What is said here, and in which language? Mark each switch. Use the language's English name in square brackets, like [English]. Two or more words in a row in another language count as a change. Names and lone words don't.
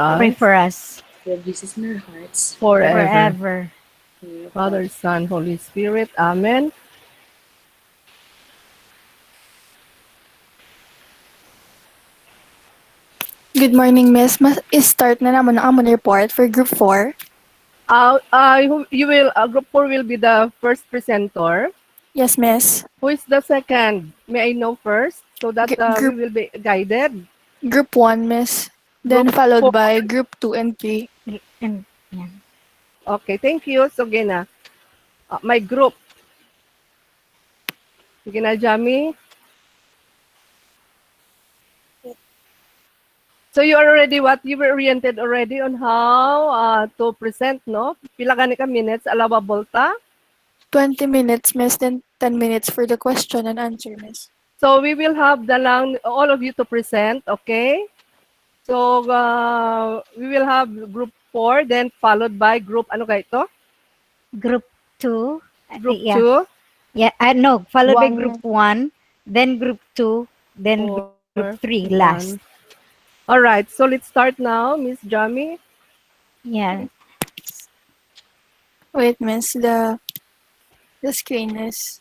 [English] Pray us for us we have Jesus in our hearts forever. forever. forever. In the name of God. Father, Son, Holy Spirit. Amen. Good morning, Miss. [Hiligaynon] Start na naman ang amon report [English] for Group 4. Group 4 will be the first presenter. Yes, Miss. Who is the second? May I know first so that G- we group will be guided. Group 1, Miss. Group Then followed 4. by Group 2 and 3. And yeah. Okay, thank you. So, Gina, my group. Gina Jami. So, you are already what? You were oriented already on how to present, no? [Hiligaynon] Pila gani ka minutes, allowable ta? [English] 20 minutes, Miss. Then 10 minutes for the question and answer, Miss. So, we will have all of you to present, okay? So, we will have group 4, then followed by group, [Hiligaynon] ano ka ito? [English] Group Two. Group Yeah. 2. Yeah. No. Followed by Group One. One, then Group Two, then Group Three. Or Last. 1. All right, so let's start now, Miss Jami. Yeah. Wait, Miss. The screen is...